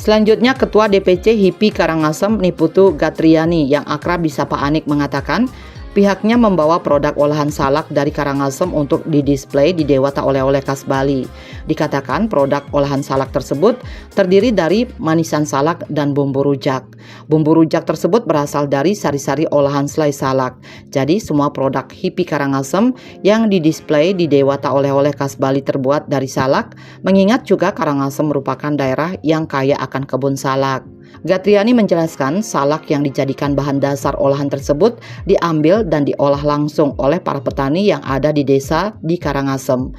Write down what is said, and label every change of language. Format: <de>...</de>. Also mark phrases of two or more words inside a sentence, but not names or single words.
<id>Selanjutnya, Ketua DPC HIPI Karangasem Niputu Gatriani yang akrab disapa Anik mengatakan pihaknya membawa produk olahan salak dari Karangasem untuk didisplay di Dewata Oleh-oleh Khas Bali. Dikatakan produk olahan salak tersebut terdiri dari manisan salak dan bumbu rujak. Bumbu rujak tersebut berasal dari sari-sari olahan selai salak. Jadi semua produk HIPI Karangasem yang didisplay di Dewata Oleh-oleh Khas Bali terbuat dari salak, mengingat juga Karangasem merupakan daerah yang kaya akan kebun salak. Gatriani menjelaskan salak yang dijadikan bahan dasar olahan tersebut diambil dan diolah langsung oleh para petani yang ada di desa di Karangasem.</id>